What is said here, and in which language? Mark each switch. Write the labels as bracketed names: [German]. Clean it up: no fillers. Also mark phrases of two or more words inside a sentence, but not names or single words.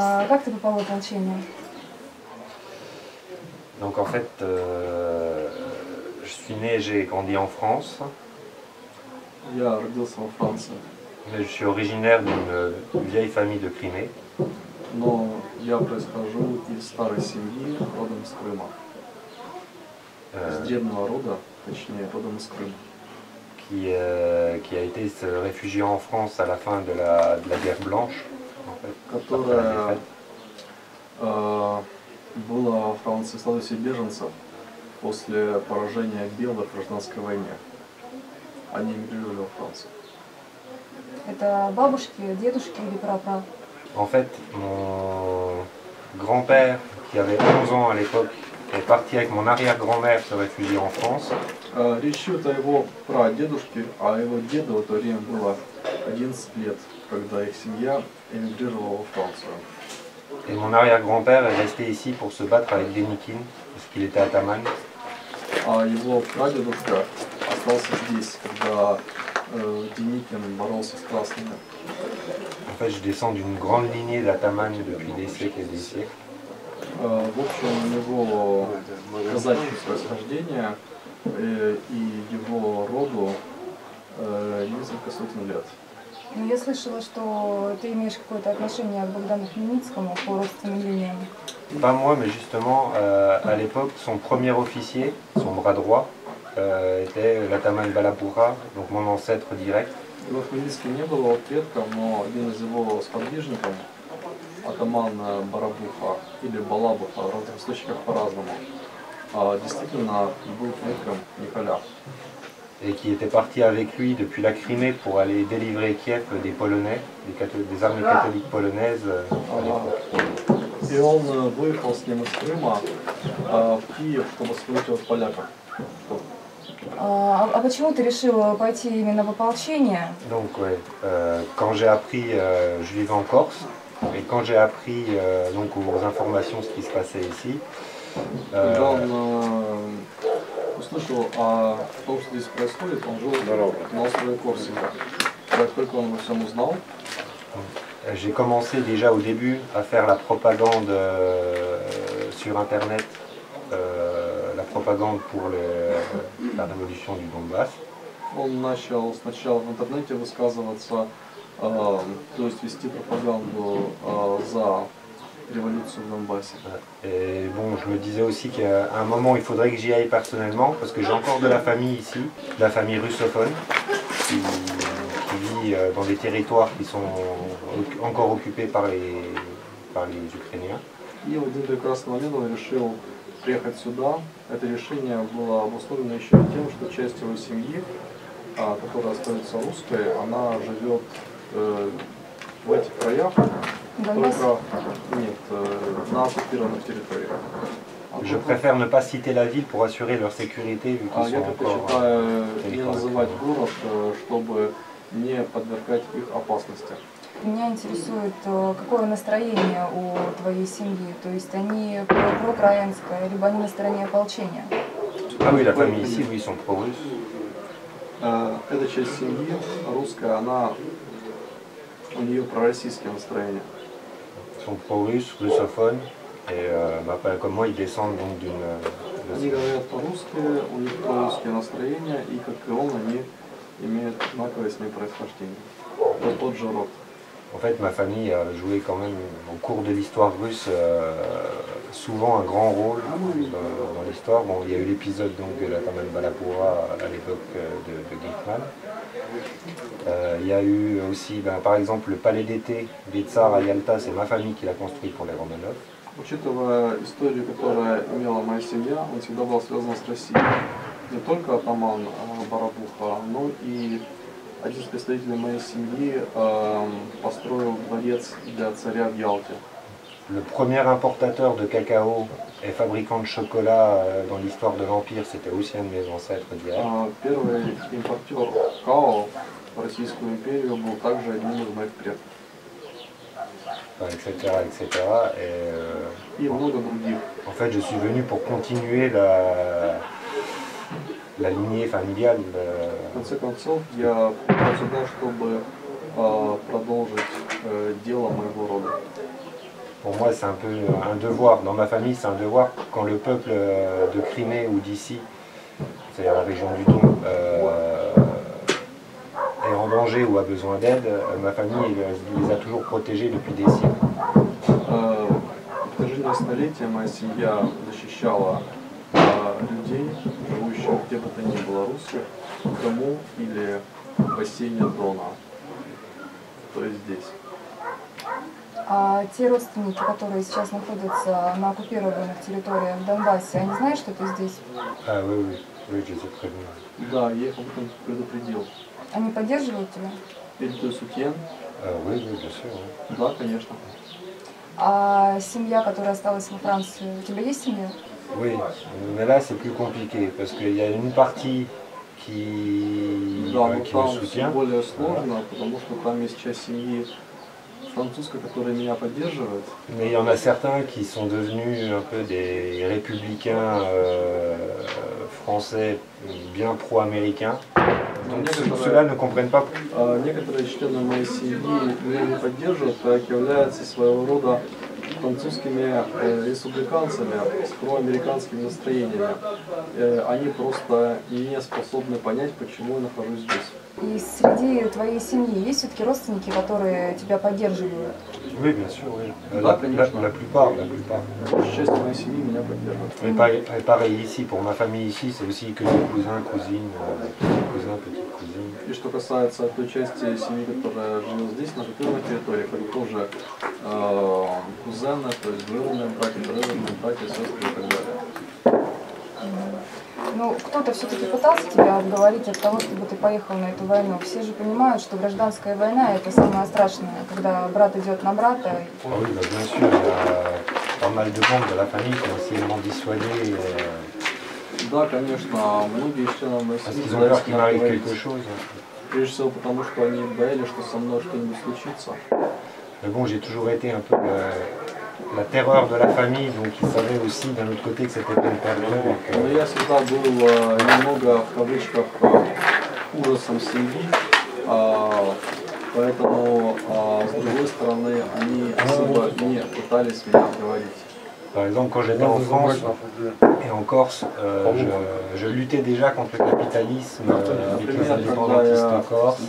[Russian] как ты попал в ополчение? [French] Donc en fait, je suis né, j'ai grandi en France. [Russian] Я родился во Франции, [French] Mais je suis originaire d'une vieille famille de Crimée. [Russian] но я происхожу из старой семьи, родом из Крыма. Из древнего рода, точнее, родом из Крыма. [French] Qui a été se réfugier en France à la fin de la guerre blanche. En fait, [Russian] Которая была во Франции в статусе беженцев после поражения белых в гражданской войне. Они эмигрировали во Францию. Это бабушки, дедушки или прапра? [French] En fait, mon grand-père, qui avait 11 ans à l'époque, est parti avec mon arrière-grand-mère se réfugier en France. [Russian] Речь идет о его прадедушке, а его деду в то время было 11 лет, когда их семья эмигрировала во Францию. [French] Et mon arrière-grand-père est resté ici pour se battre avec Деникин, parce qu'il était à Taman. [Russian] А его прадедушка остался здесь, когда Деникин боролся с красными. [French] En fait, je descends d'une grande lignée d'Ataman depuis des siècles et des siècles. [Russian] В общем, у него казачье происхождение и его роду несколько сотен лет. Ну, я слышала, что ты имеешь какое-то отношение к Богдану Хмельницкому по родственным линиям. [French] Pas moi, mais justement, à l'époque, son premier officier, son bras droit, était l'Ataman Balapura, donc mon ancêtre direct. [Russian] Его Хмельницкий не был его предком, но один из его сподвижников, атаман Барабуха или Балабуха, в разных источниках по-разному, действительно был предком Николя. [French] Et qui était parti avec lui depuis la Crimée pour aller délivrer Kiev des Polonais, des armées catholiques polonaises à l'époque. [Russian] И он выехал с ним из Крыма в Киев, чтобы освободить от поляков. А почему ты решил пойти именно в ополчение? [French] Donc, ouais, quand j'ai appris, je vivais en Corse, et quand j'ai appris donc aux informations ce qui se passait ici, [Russian] Когда он услышал о том, что здесь происходит, он жил на острове Корсика. Как только он обо всем узнал, [French] j'ai commencé déjà au début à faire la propagande sur Internet, la propagande pour la révolution du Donbass. [Russian] он начал сначала в интернете высказываться, то есть вести пропаганду за révolution в Donbass. [French] Et bon, je me disais aussi qu'à un moment, il faudrait que j'y aille personnellement, parce que j'ai encore de la famille ici, de la famille russophone, qui vit dans des territoires qui sont encore occupés par les Ukrainiens. [Russian] И в один прекрасный момент он решил приехать сюда. Это решение было обусловлено еще и тем, что часть его семьи, которая остается русской, она живет в этих краях, только на оккупированных территориях. [French] Je préfère ne pas citer la ville pour assurer leur sécurité, vu qu'ils [Russian] Я [French] sont encore [Russian] предпочитаю не называть город, чтобы не подвергать их опасности. Меня интересует, какое настроение у твоей семьи, то есть они проукраинское, либо они на стороне ополчения? [French] Ah oui, la famille ici, oui, ils sont pro-russes. [Russian] Эта часть семьи русская, у нее пророссийские настроения. [French] Ils sont pro-russes, russophones, et comme moi, ils descendent donc d'une... [Russian] Они говорят по-русски, у них прорусские настроения, и как и он, они имеют одинаковое с ним происхождение. Это тот же род. [French] En fait, ma famille a joué quand même au cours de l'histoire russe souvent un grand rôle dans l'histoire. Bon, il y a eu l'épisode donc de la Taman Balapura à l'époque de Glickman. Il y a eu aussi, par exemple, le palais d'été des Tsars à Yalta, c'est ma famille qui l'a construit pour les Romanov. [Russian] Учитывая историю, которая имела моя семья, он всегда был связан с Россией. Не только атаман Барабуха, но и один из представителей моей семьи построил дворец для царя в Ялте. [French] Le premier importateur de cacao et fabricant de chocolat dans l'histoire de l'Empire, c'était aussi un de mes ancêtres directs. [Russian] Первый импортер какао в Российскую империю был также одним из моих предков. [French] Etc. [Russian] И много других. [French] En fait, je suis venu pour continuer la lignée familiale. [Russian] В конце концов, я пришел сюда, чтобы продолжить дело моего рода. [French] Pour moi, c'est un peu un devoir. Dans ma famille, c'est un devoir. Quand le peuple de Crimée ou d'ici, c'est-à-dire la région du Don, est en danger ou a besoin d'aide, ma famille les a toujours protégés depuis des siècles. [Russian] В протяжении столетия моя семья защищала людей, живущих где бы то ни было русских, в Крыму или в бассейне Дона, то есть здесь. А те родственники, которые сейчас находятся на оккупированных территориях в Донбассе, они знают, что ты здесь? [French] Ah oui, oui, oui, je les ai prévenus. [Russian] Да, я их об этом предупредил. Они поддерживают тебя? Или ты сутьен? [French] Oui, oui, bien sûr. Oui. [Russian] Да, конечно. А семья, которая осталась во Франции, у тебя есть семья? [French] Oui, mais là c'est plus compliqué parce qu'il y a une partie qui, [Russian] Да, но [French] qui me [Russian] там все [French] soutient. [Russian] более сложно, потому что там есть часть семьи французской, которая меня поддерживает. [French] Mais il y en a certains qui sont devenus un peu des républicains français bien pro-américains. Donc ceux-là ne comprennent pas. [Russian] Некоторые члены моей семьи меня не поддерживают, как являются своего рода французскими республиканцами с проамериканскими настроениями. Они просто не способны понять, почему я нахожусь здесь. И среди твоей семьи есть все-таки родственники, которые тебя поддерживают? [French] Oui, bien sûr, oui. [Russian] Да, конечно. [French] La plupart, la plupart. [Russian] Большая часть моей семьи меня поддерживает. [French] Mais pareil ici, pour ma famille ici, c'est aussi que des cousins, cousines, petits cousins, petites cousines. [Russian] И что касается той части семьи, которая живет здесь, на оккупированной территории, это тоже кузены, то есть двоюродные братья, троюродные братья, сестры и так далее. Ну, кто-то все-таки пытался тебя отговорить от того, чтобы ты поехал на эту войну. Все же понимают, что гражданская война – это самое страшное, когда брат идет на брата. [French] Ah oui, bah, bien sûr, il y a pas mal de membres de la famille qui ont essayé de m'en dissuader [Russian] Да, конечно, многие члены моей [French] parce [Russian] семьи [French] qu'ils ont peur [Russian] пытались [French] qu'il [Russian] меня [French] m'arrive [Russian] отговорить. [French] quelque chose. [Russian] Прежде всего потому, что они боялись, что со мной что-нибудь случится. [French] Mais bon, j'ai toujours été un peu la terreur de la famille, donc ils savaient aussi d'un autre côté que c'était peine perdue. [Russian] Но я всегда был немного, в кавычках, ужасом семьи, поэтому, с другой стороны, они особо не пытались меня отговорить. [French] Par exemple, quand j'étais en France et en Corse, je luttais déjà contre le capitalisme avec les indépendantistes corses,